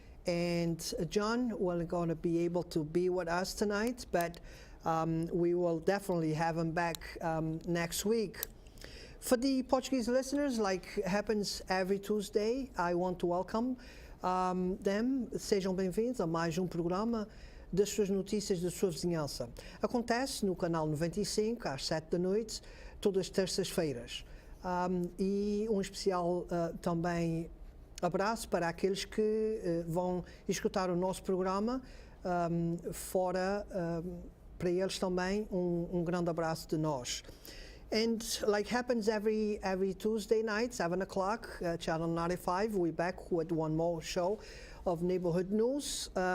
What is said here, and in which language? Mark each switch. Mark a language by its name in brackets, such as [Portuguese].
[English] And John will going to be able to be with us tonight, but we will definitdefinitely have him back next week. For the Portuguese listeners, like happens every Tuesday, I want to welcome them. [Portuguese] Sejam bem-vindos a mais programa das suas notícias da sua vizinhança. Acontece no canal 95, às 7 da noite, todas as terças-feiras. E especial também abraço para aqueles que vão escutar o nosso programa fora, para eles também grande abraço de nós. [English] And like happens every Tuesday night, 7 o'clock, Channel 95, we're back with one more show of neighborhood news.